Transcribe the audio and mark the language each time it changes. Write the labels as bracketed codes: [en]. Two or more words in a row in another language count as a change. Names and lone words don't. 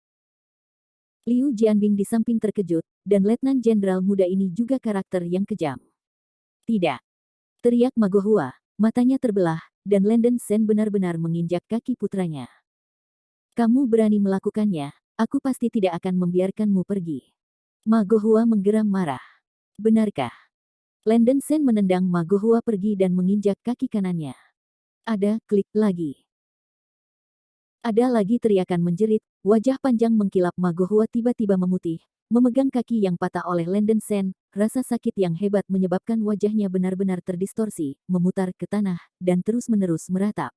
[id] Liu Jianbing di samping terkejut, dan Letnan Jenderal muda ini juga karakter yang kejam. Tidak! Teriak Ma Gohua, matanya terbelah, dan Landon Sen benar-benar menginjak kaki putranya. Kamu berani melakukannya, aku pasti tidak akan membiarkanmu pergi. Ma Gohua menggeram marah. Benarkah? Landon Sen menendang Ma Gohua pergi dan menginjak kaki kanannya. Ada klik lagi. Ada lagi teriakan menjerit, wajah panjang mengkilap Ma Gohua tiba-tiba memutih, memegang kaki yang patah oleh Landon Sen, rasa sakit yang hebat menyebabkan wajahnya benar-benar terdistorsi, memutar ke tanah, dan terus-menerus meratap.